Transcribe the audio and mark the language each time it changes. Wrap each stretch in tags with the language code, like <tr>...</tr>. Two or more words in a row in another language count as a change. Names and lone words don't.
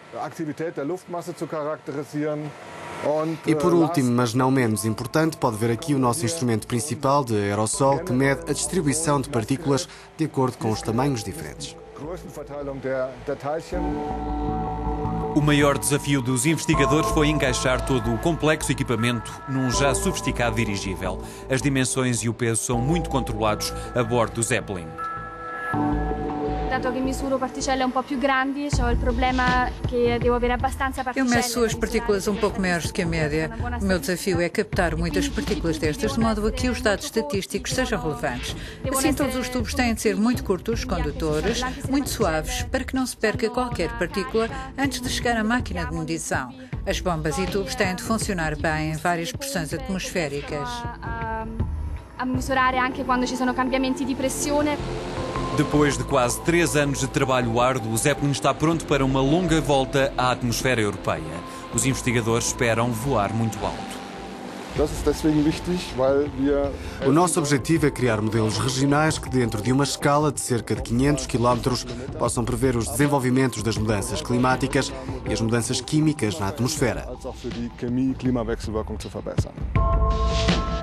<pt>E por último, mas não menos importante, pode ver aqui o nosso instrumento principal de aerossol que mede a distribuição de partículas de acordo com os tamanhos diferentes. O maior desafio dos investigadores foi encaixar todo o complexo equipamento num já sofisticado dirigível. As dimensões e o peso são muito controlados a bordo do Zeppelin.</pt> <it>Dato che misuro particelle un po' più grandi, ho il problema che devo avere abbastanza</it> <pt>Eu</pt> <it>particelle.</it> <pt>meço as partículas um pouco maiores do que a média. O meu desafio é captar muitas partículas destas, de modo a que os dados estatísticos sejam relevantes. Assim, todos os tubos têm de ser muito curtos, condutores, muito suaves, para que não se perca qualquer partícula antes de chegar à máquina de medição. As bombas e tubos têm de funcionar bem em várias pressões atmosféricas.</pt> <it>A misurare anche quando ci sono cambiamenti di pressione.</it> <pt>Depois de quase 3 anos de trabalho árduo, o Zeppelin está pronto para uma longa volta à atmosfera europeia. Os investigadores esperam voar muito alto. O nosso objetivo é criar modelos regionais que, dentro de uma escala de cerca de 500 km, possam prever os desenvolvimentos das mudanças climáticas e as mudanças químicas na atmosfera.</pt>